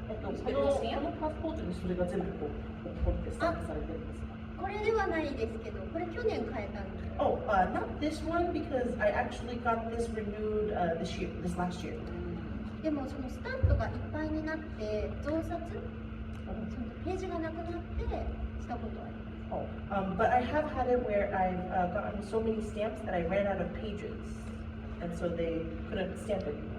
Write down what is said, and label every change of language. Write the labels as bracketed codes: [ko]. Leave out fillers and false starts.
[ja] このパスポートにそれが全部こう彫ってスタンプされてるんです。これではないですけどこれ去年変えたんです [en] Oh, not this one because I actually got this renewed this last year. [ja] でもそのスタンプがいっぱいになって増刷そのページがなくなってしたことあります [en] Oh, but I have had it where I've gotten so many stamps that I ran out of pages, and so they couldn't stamp it anymore.